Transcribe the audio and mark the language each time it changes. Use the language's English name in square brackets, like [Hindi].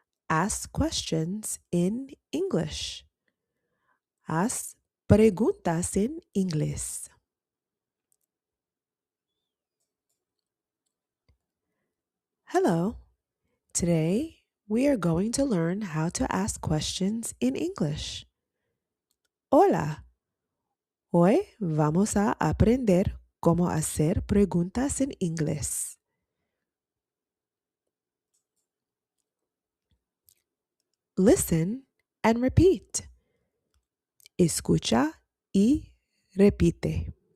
[English] Ask questions in English. [Spanish] Haz preguntas en inglés. [English] Hello. Today we are going to learn how to ask questions in English. [Spanish] Hola. Hoy vamos a aprender cómo hacer preguntas en inglés. [English] Listen and repeat. [Spanish] Escucha y repite.